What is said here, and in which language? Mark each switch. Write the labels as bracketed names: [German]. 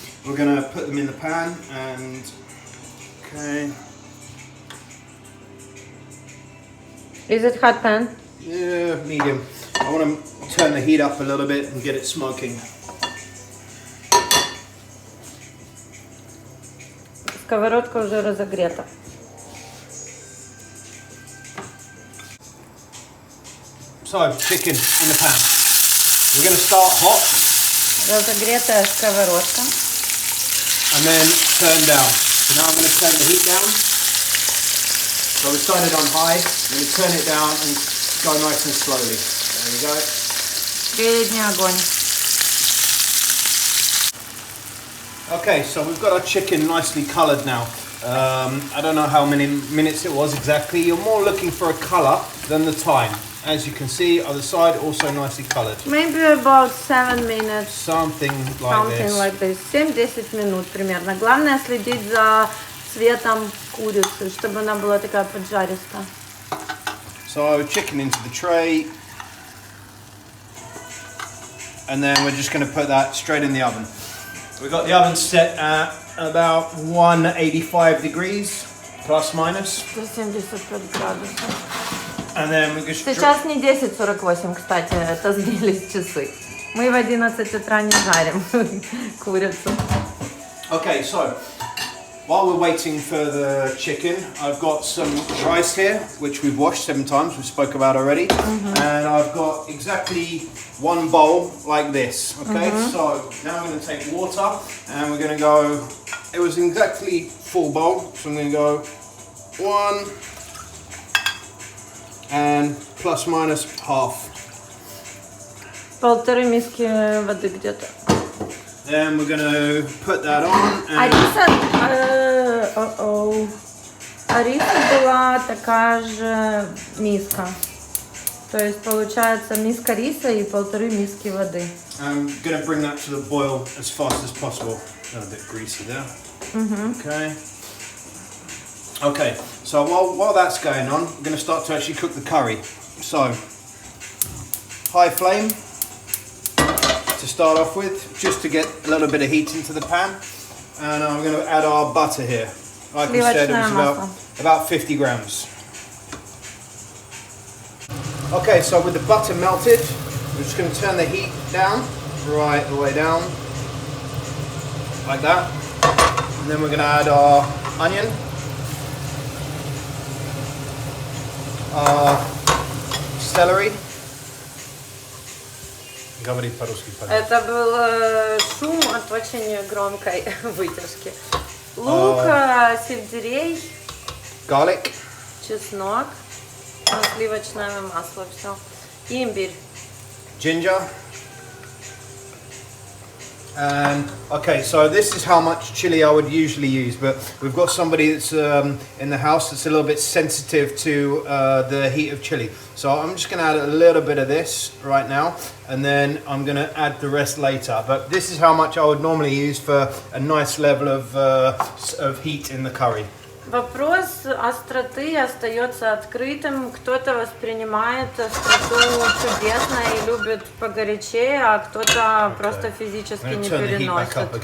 [English] We're going to put them in the pan and. Okay. Is it hot pan? Yeah, medium. I want to turn the heat up a little bit and get it smoking. [Russian] Сковородка уже разогрета. [English] So, chicken in the pan. We're going to start hot. [Russian] Разогретая сковородка. [English] And then turn down. So now I'm going to turn the heat down. So we started on high. I'm going to turn it down and go nice and slowly. There we go. [Russian] Средний огонь. [English] Okay, so we've got our chicken nicely coloured now. I don't know how many minutes it was exactly. You're more looking for a colour than the time. As you can see, other side also nicely coloured. Maybe about 7 minutes. Something like this. [Russian] 7-10 минут примерно. Главное следить за цветом курицы, чтобы она была такая поджаристая. [English] So chicken into the tray. And then we're just going to put that straight in the oven. We've got the oven set at about 185 degrees, plus minus. [Russian] 175 градусов. [English] And then we just. [Russian] Сейчас не 10:48, кстати, это сбились часы. Мы в 11 утра не жарим курицу. [English] Okay, so while we're waiting for the chicken, I've got some rice here, which we've washed 7 times, we spoke about already. And I've got exactly 1 bowl like this. Okay, so now I'm going to take water and we're going to go. It was exactly full bowl, so I'm going to go 1 and plus minus half. [Russian] Полторы миски воды где-то. [English] Then we're going to put that on. And [Russian] риса была такая же миска. То есть получается миска риса и полторы миски воды. [English] I'm going to bring that to the boil as fast as possible. A bit greasy there. Okay. Okay, so while that's going on, we're going to start to actually cook the curry. So, high flame to start off with, just to get a little bit of heat into the pan. And I'm going to add our butter here. Like we said, it was about 50 grams. Okay, so with the butter melted, we're just going to turn the heat down, right the way down, like that. And then we're going to add our onion. Celery. [Russian] Говори по-русски, пожалуйста. Это был шум от очень громкой вытяжки. Лук, сельдерей, [English] Garlic. [Russian] чеснок, сливочное масло, все. Имбирь. [English] Ginger. And okay, so this is how much chili I would usually use, but we've got somebody that's in the house that's a little bit sensitive to the heat of chili. So I'm just going to add a little bit of this right now, and then I'm going to add the rest later. But this is how much I would normally use for a nice level of heat in the curry. [Russian] Вопрос остроты остается открытым. Кто-то воспринимает остроту чудесно и любит погорячее, а кто-то просто физически не переносит.